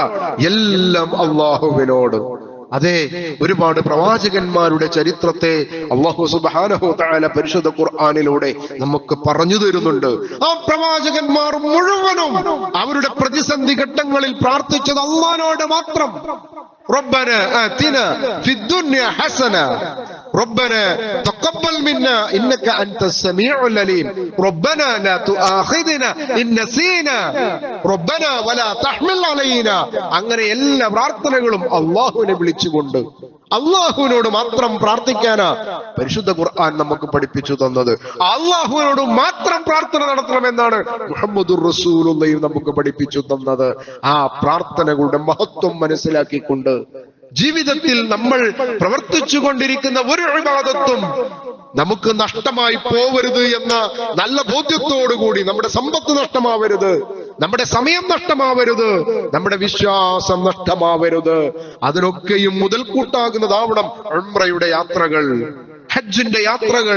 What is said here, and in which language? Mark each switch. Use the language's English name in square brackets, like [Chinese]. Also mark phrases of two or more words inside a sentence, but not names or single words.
[Malayalam] എല്ലാം അല്ലാഹുവിനോട്. അതെ, ഒരുപാട് പ്രവാചകന്മാരുടെ ചരിത്രത്തെ [Arabic] الله سبحانه وتعالى [Malayalam] പരിശുദ്ധ ഖുർആനിലൂടെ നമുക്ക് പറഞ്ഞു തരുന്നുണ്ട്. ആ പ്രവാചകന്മാർ മുഴുവനും അവരുടെ പ്രതിസന്ധി ഘട്ടങ്ങളിൽ പ്രാർത്ഥിച്ചത് അല്ലാഹുവിനോട് മാത്രം. [Arabic] ربنا آتنا في الدنيا حسنة ربنا تقبل منا إنك أنت السميع العليم ربنا لا تؤاخذنا إن نسينا ربنا ولا تحمل علينا. [Malayalam] അങ്ങനെ എല്ലാ പ്രാർത്ഥനകളും അല്ലാഹുവിനെ വിളിച്ചുകൊണ്ട് അല്ലാഹുവിനോട് മാത്രം പ്രാർത്ഥിക്കാനാ പരിശുദ്ധ ഖുർആൻ നമുക്ക് പഠിപ്പിച്ചു തന്നത്. അള്ളാഹുവിനോട് മാത്രം പ്രാർത്ഥന നടത്തണമെന്നാണ് [Arabic] محمد رسول الله [Malayalam] നമുക്ക് പഠിപ്പിച്ചു തന്നത്. ആ പ്രാർത്ഥനകളുടെ മഹത്വം മനസ്സിലാക്കിക്കൊണ്ട് ജീവിതത്തിൽ നമ്മൾ പ്രവർത്തിച്ചു കൊണ്ടിരിക്കുന്ന ഒരു ഇബാദത്തും നമുക്ക് നഷ്ടമായി പോവരുത് എന്ന നല്ല ബോധ്യത്തോടുകൂടി, നമ്മുടെ സമ്പത്ത് നഷ്ടമാവരുത്, നമ്മുടെ സമയം നഷ്ടമാവരുത്, നമ്മുടെ വിശ്വാസം നഷ്ടമാവരുത്, അതിനൊക്കെയും മുതൽക്കൂട്ടാകുന്നതാവണം ഉംറയുടെ യാത്രകൾ, ഹജ്ജിന്റെ യാത്രകൾ.